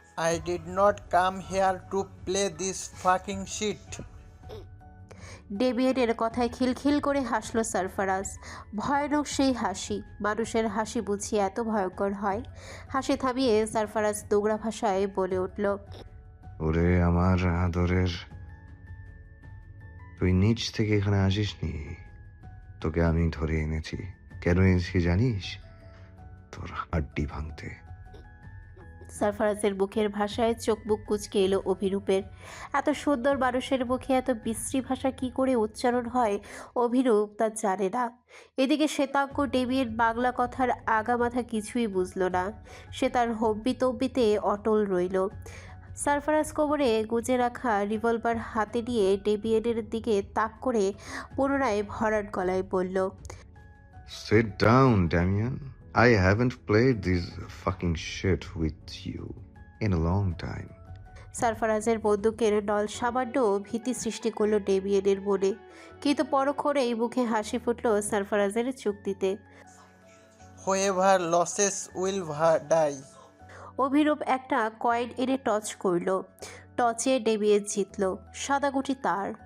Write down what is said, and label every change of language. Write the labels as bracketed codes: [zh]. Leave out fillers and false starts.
[en] I did not come here to play this fucking shit. [bn] ডেভিয়েনের কথায় খিলখিল করে হাসল সারফারাজ। ভয়ানক সেই হাসি। মানুষের হাসি বুঝি এত ভয়ঙ্কর হয়? হাসি থামিয়ে সারফারাজ দোগরা ভাষায় বলে উঠল, ওরে আমার আদরের, তুই নিচ থেকে এখানে আসিসনি। তোকে আমি ধরে এনেছি। কেন এনেছি জানিস? তোর হাড্ডি ভাঙতে। সারফারাজের মুখের ভাষায় চোখ মুখ কুঁচকে এলো অভিরূপের। এত সুন্দর মানুষের মুখে এত বিশ্রী ভাষা কি করে উচ্চারণ হয় অভিরূপ তা জানে না। এদিকে শ্বেতাঙ্গ ডেভিয়েন বাংলা কথার আগামাথা কিছুই বুঝল না। সে তার হব্বি তব্বিতে অটল রইল। সারফারাজ কোমরে গুজে রাখা রিভলভার হাতে নিয়ে ডেভিয়েনের দিকে তাক করে পুনরায় ভরাট গলায় বলল, [en] Sit down, Damian. I haven't played this fucking shit with you in a long time. [bn] সারফারাজের বন্দুকের নল সামান্য ভীতি সৃষ্টি করলো ডেভিয়েনের মনে, কিন্তু পরক্ষণেই মুখে হাসি ফুটল সারফারাজের চুক্তিতে। [en] Whoever loses will die. [bn] Abhirup একটা কয়েন এনে টচ করল। টচে ডেবিয়েন জিতল। সাদা গুটি তার।